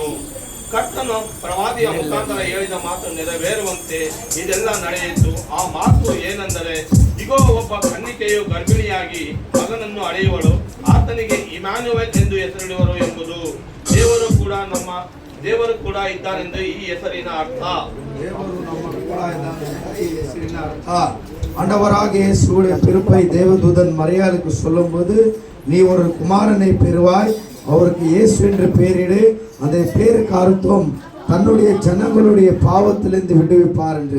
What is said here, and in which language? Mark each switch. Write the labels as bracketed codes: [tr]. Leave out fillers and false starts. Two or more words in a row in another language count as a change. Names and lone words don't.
[kn] ಕರ್ತನು ಪ್ರವಾದಿಯ ಮುಖಾಂತರ ಹೇಳಿದ ಮಾತು ನೆರವೇರುವಂತೆ ಇದೆಲ್ಲ ನಡೆಯಿತು. ಆ ಮಾತು ಏನೆಂದರೆ, ಇಗೋ, ಒಬ್ಬ ಕನ್ನಿಕೆಯು ಗರ್ಭಿಣಿಯಾಗಿ ಮಗನನ್ನು ಅಳೆಯುವಳು, ಆತನಿಗೆ ಇಮ್ಯಾನ್ಯುಯೆಲ್ ಎಂದು ಹೆಸರಿಡುವರು ಎಂಬುದು. ದೇವರು ಕೂಡ ಇದ್ದಾನೆಂದು ಈ ಹೆಸರಿನ ಅರ್ಥ. [ta] தேவரு நம்ம கூட இந்த அர்த்த ஆண்டவராக இயேசுவுடைய பிறப்பை தேவதூதன் மரியாளுக்கு சொல்லும்போது, நீ ஒரு குமாரனை பெறுவாய், அவருக்கு இயேசு என்று பெயரிடு, அந்த பேருக்கு அர்த்தம் தன்னுடைய ஜனங்களுடைய பாவத்திலிருந்து விடுவிப்பார் என்று.